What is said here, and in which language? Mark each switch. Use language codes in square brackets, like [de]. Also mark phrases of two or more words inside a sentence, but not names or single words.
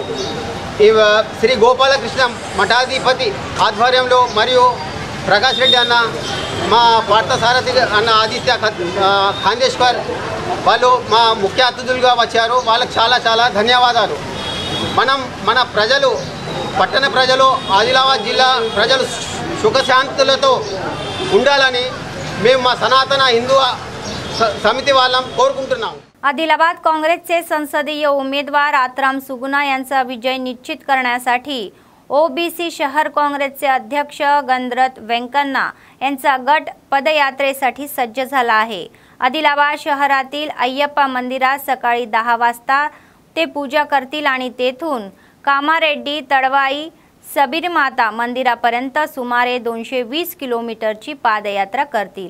[te] ఈ శ్రీ గోపాలకృష్ణ మఠాధిపతి ఆధ్వర్యంలో మరియు ప్రకాష్ రెడ్డి అన్న, మా పార్థసారథి అన్న ఆదిత్య ఖాందేశ్వర్ వాళ్ళు మా ముఖ్య అతిథులుగా వచ్చారు। వాళ్ళకి చాలా చాలా ధన్యవాదాలు। మన ప్రజలు, పట్టణ ప్రజలు, ఆదిలాబాద్ జిల్లా ప్రజలు సుఖశాంతులతో ఉండాలని మేము మా సనాతన హిందూ సమితి వాళ్ళం కోరుకుంటున్నాం। [mr] आदिलाबाद काँग्रेसचे संसदीय उमेदवार आत्राम सुगुना यांचा विजय निश्चित करण्यासाठी ओबीसी शहर काँग्रेसचे अध्यक्ष गणरथ वेंकण्णा यांचा गट पदयात्रेसाठी सज्ज झाला आहे। आदिलाबाद शहरातील अय्यप्पा मंदिरात सकाळी 10 वाजता ते पूजा करतील आणि तेथून कामारेड्डी तळवाई सबरीमाता मंदिरापर्यंत सुमारे 220 किलोमीटरची पादयात्रा करतील।